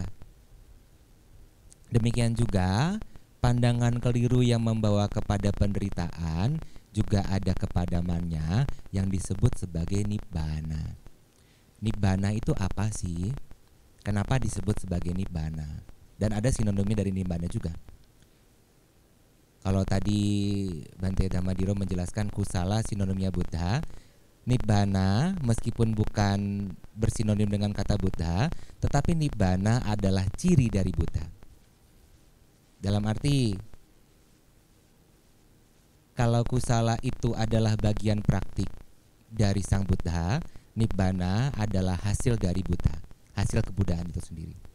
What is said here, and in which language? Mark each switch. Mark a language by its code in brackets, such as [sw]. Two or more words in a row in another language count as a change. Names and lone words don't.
[id] Demikian juga pandangan keliru yang membawa kepada penderitaan juga ada kepadamannya yang disebut sebagai nibbana. Nibbana itu apa sih? Kenapa disebut sebagai nibbana? Dan ada sinonimnya dari nibbana juga. Kalau tadi Bante Dhammadiro menjelaskan kusala sinonimnya Buddha, nibbana meskipun bukan bersinonim dengan kata Buddha, tetapi nibbana adalah ciri dari Buddha. Dalam arti kalau kusala itu adalah bagian praktik dari sang Buddha, nibbana adalah hasil dari Buddha, hasil kebudayaan itu sendiri.